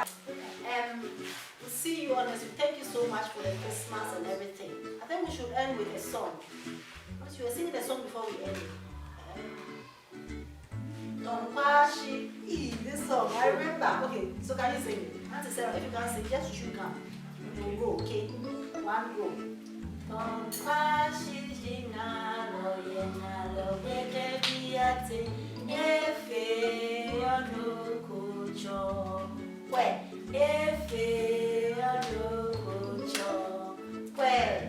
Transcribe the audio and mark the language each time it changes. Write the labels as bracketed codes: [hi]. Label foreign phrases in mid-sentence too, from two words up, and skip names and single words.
[en] We'll see you on next week. Thank you so much for the Christmas and everything. I think we should end with a song. You were singing the song before we ended. Tonkwashi. This song, I remember. Okay, so can you sing it? Auntie Sarah, if you can't sing, just shoot come. We'll go, okay? One go. Tonkwashi jinalo yenalo weke biate efe ono kucho. Where? Efe ono kucho. Where?